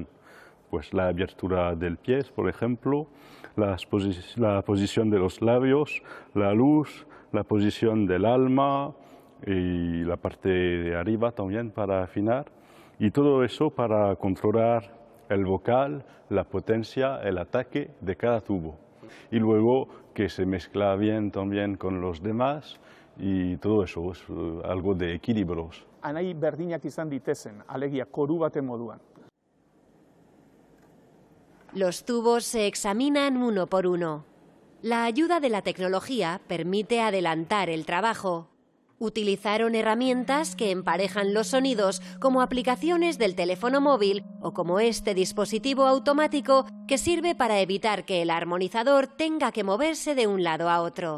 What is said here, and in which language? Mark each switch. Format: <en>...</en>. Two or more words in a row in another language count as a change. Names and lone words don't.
<es>Pues la abertura del pie, por ejemplo, la posición de los labios, la luz, la posición del alma y la parte de arriba también para afinar. Y todo eso para controlar el vocal, la potencia, el ataque de cada tubo. Y luego que se mezcla bien también con los demás y todo eso es algo de equilibrios.</es> <eu>Anai berdinak izan ditezen, alegia koru baten moduan.</eu> <es>Los tubos se examinan uno por uno. La ayuda de la tecnología permite adelantar el trabajo. Utilizaron herramientas que emparejan los sonidos como aplicaciones del teléfono móvil o como este dispositivo automático que sirve para evitar que el armonizador tenga que moverse de un lado a otro.</es>